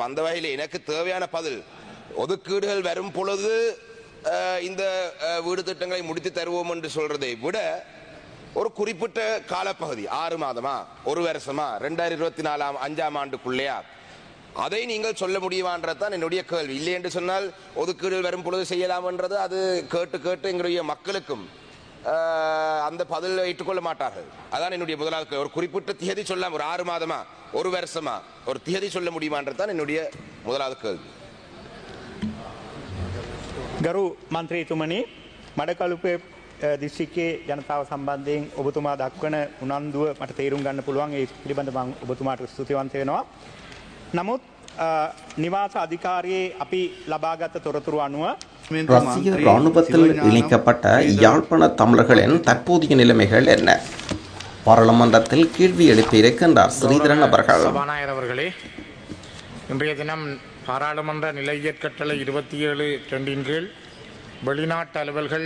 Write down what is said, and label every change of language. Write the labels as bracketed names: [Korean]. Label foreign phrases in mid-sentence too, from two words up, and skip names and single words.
[Tamil] அந்த வகையில் எனக்கு தேவையான பதில், ஒதுக்கீடுகள் வரும் பொழுது இந்த வீடு திட்டங்களை முடித்து தருவோம் என்று சொல்றதை விட ஒரு குறிப்பிட்ட காலப்பகுதி 6 மாதமா 1 வருஷமா 2024 5ஆம் ஆண்டுக்குள்ளேயா அதை நீங்கள் சொல்ல முடியுமான்றதான் என்னுடைய கேள்வி. இல்லை என்று சொன்னால் ஒதுக்கீடுகள் வரும் பொழுது செய்யலாம் என்றது அது கேட்டு எங்களுடைய மக்களுக்கும் அந்த பதில் ஏற்றுக்கொள்ள மாட்டார்கள். அதான் என்னுடைய முதலாவது ஒரு குறிப்பிட்ட திகதி சொல்லலாம். ஒரு 6 மாதமா 1 வருஷமா ஒரு திகதி சொல்ல முடியுமான்றதான் என்னுடைய முதலாவது கேள்வி. [Sinhala] ගරු මන්ත්‍රීතුමනි, මඩකලුපේ දිස්ත්‍රික්කයේ ජනතාව සම්බන්ධයෙන් ඔබතුමා දක්වන උනන්දුව මට තේරුම් ගන්න පුළුවන්. ඒ පිළිබඳව මම ඔබතුමාට ස්තුතිවන්ත වෙනවා. නමුත් නිවාස අධිකාරියේ අපි ලබාගත් තොරතුරු අනුව [Tamil] ரஷ்ய இராணுவத்தில் இணைக்கப்பட்ட யாழ்ப்பாண தமிழர்களின் தற்போதைய நிலைமைகள் என்ன? பாராளுமன்றத்தில் கேள்வி எழுப்பியிருக்கின்றார் ஸ்ரீதரன் அவர்கள். சபாநாயகர் அவர்களே, இன்றைய தினம் பாராளுமன்ற நிலையியற் கட்டளை 27(2) கீழ் வெளிநாட்டு அலுவல்கள்,